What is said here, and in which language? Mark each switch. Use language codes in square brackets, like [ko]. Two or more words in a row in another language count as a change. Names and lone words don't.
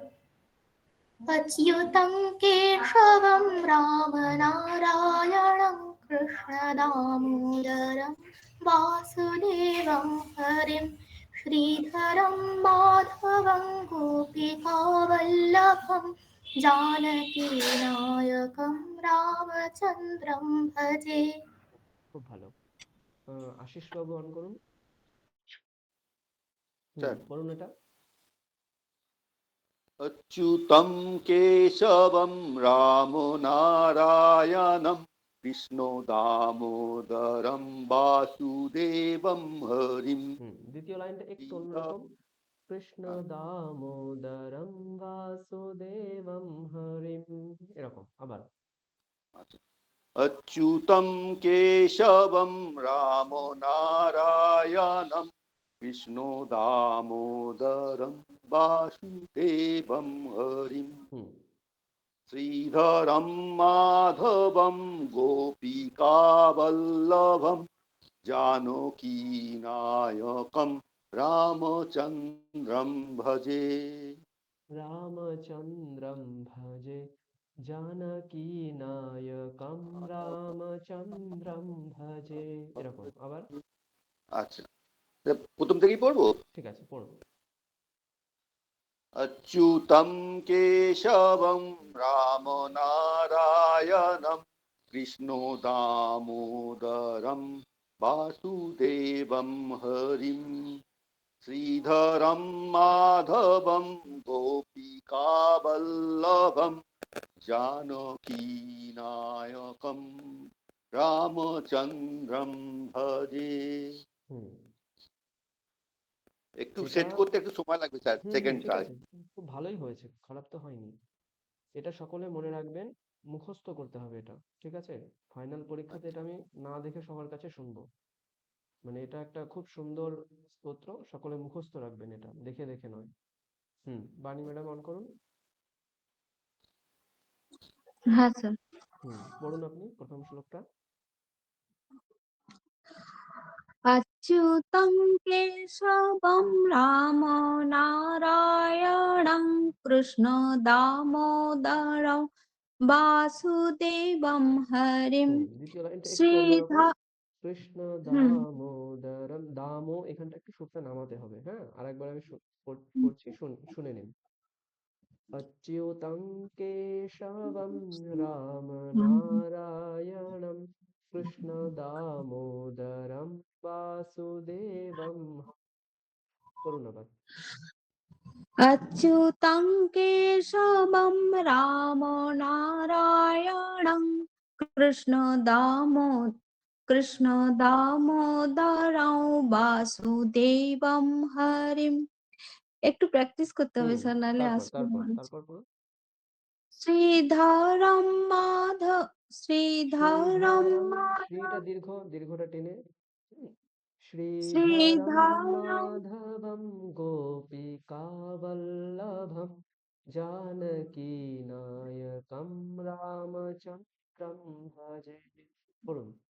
[sa] अच्युतं केशवं रामनारायणं कृष्णदामोदरं वासुदेवं हरिं श्रीधरं माधवं गोपिकावल्लभं जानकीनायकं रामचन्द्रं भजे। [bn] খুব ভালো। আশিস বাবু অন করুন। স্যার পড়ুন এটা। [sa] अच्युतं केशवं रामो नारायणं कृष्णो दामोदरं वासुदेवं हरिं [bn] দ্বিতীয় লাইনটা একটু অন্যরকম। [sa] কৃষ্ণ দামোদরম বাসুদেবম হরিম, [bn] এরকম আবার। [sa] अच्युतं केशवं रामो नारायणं कृष्णो दामोदरं वासुदेवं हरिं श्रीधरं माधवं गोपिकावल्लभं जानकीनायकं रामचन्द्रं भजे। রামচন্দ্রম ভজে জানকী নায়কম রামচন্দ্রম ভজে, [bn] এরকম আবার। আচ্ছা, প্রথম থেকেই পড়বো। ঠিক আছে, পড়ুন। [sa] अच्युतं केशवं रामनारायणं कृष्णो दामोदरं वासुदेवं हरिं श्रीधरं माधवं गोपिकावल्लभं जानकीनायकं रामचन्द्रं भजे। [bn] একটু সেট করতে একটু সময় লাগবে স্যার, সেকেন্ড ঠিক ট্রাই। আছে, খুব ভালোই হয়েছে, খারাপ তো হয়নি। এটা সকলে মনে রাখবেন, মুখস্থ করতে হবে এটা, ঠিক আছে? ফাইনাল পরীক্ষাতে এটা আমি না দেখে সবার কাছে শুনবো। মানে এটা একটা খুব সুন্দর স্তোত্র, সকলে মুখস্থ রাখবেন, এটা দেখে দেখে নয়। বাণী ম্যাডাম অন করুন। হ্যাঁ স্যার। পড়ুন আপনি প্রথম শ্লোকটা। [sa] अच्युतं केशवं रामो नारायणं कृष्णो दामोदरं वासुदेवं हरिं [bn] দ্বিতীয় লাইনটা একটু অন্যরকম। [sa] श्रीधा কৃষ্ণ হুম [bn] দামোদরম, দামো এখানটা একটু সুরটা নামাতে হবে, হ্যাঁ? আরেকবার আমি পড়ছি, শুনে নিন। [sa] अच्युतं केशवं रामनारायणं कृष्णदामोदरं वासुदेवं, [bn] করুন আবার। [sa] अच्युतं केशवं रामो नारायणं कृष्ण दामोदरं वासुदेवं हरिं। [bn] একটু প্র্যাকটিস করতে হবে স্যার, নাহলে তারপর আসবে তারপর মনে হচ্ছে। তারপর পড়ুন। [sa] শ্রীধরম মাধব শ্রীধরম শ্রীধরম, মাধব [bn] শ্রীটা দীর্ঘ, দীর্ঘটা টেনে। হুম, শ্রীধরম [sa] শ্রীধরম মাধবম গোপিকাবল্লভম জানকী নায়কম রামচন্দ্রম ভজে, পড়ুন।